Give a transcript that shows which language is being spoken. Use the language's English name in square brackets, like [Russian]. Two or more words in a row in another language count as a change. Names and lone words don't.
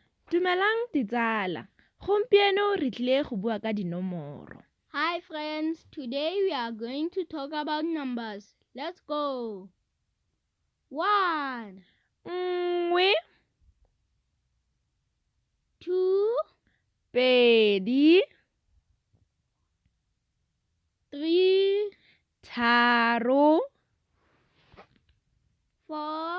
[Tswana] Dumelang ditsala. Gompieno re tlile go bua ka dinomoro. [English] Hi friends, today we are going to talk about numbers. Let's go. 1, [Tswana] Nngwe, [English] 2, [Tswana] pedi, [English] 3, [Tswana] tharo, [English] 4,